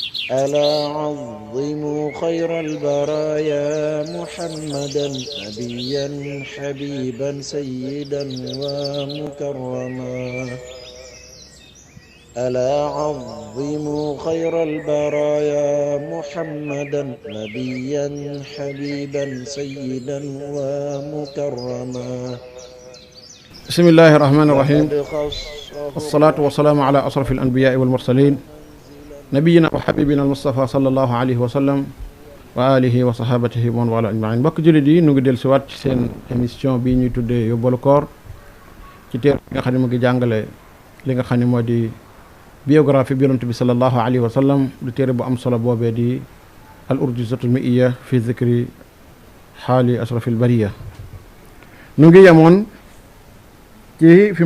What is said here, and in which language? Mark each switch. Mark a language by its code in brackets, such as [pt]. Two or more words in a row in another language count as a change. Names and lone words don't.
[ar] ألا عظموا خير البرايا محمدا نبيا حبيبا سيدا ومكرما ألا عظموا خير البرايا محمدا نبيا حبيبا سيدا ومكرما بسم الله الرحمن الرحيم والصلاة والسلام على أشرف الأنبياء والمرسلين نبينا وحبيبنا المصطفى صلى الله عليه وسلم وآله وصحابته ومن والاه أجمعين [wo] mbokk jullit yi nu ngi dellu si waat ci seen émission bii ñuy tuddee yóbbalu koor ci téere bi nga xam ne mu ngi jàngale li nga xam ne moo di biographie bi yonent bi [ar] صلى الله عليه وسلم [wo] du téere bu am solo boobee di [ar] الأرجوزة المئية في ذكر حال أشرف البرية [wo] nu ngi yemoon ci fi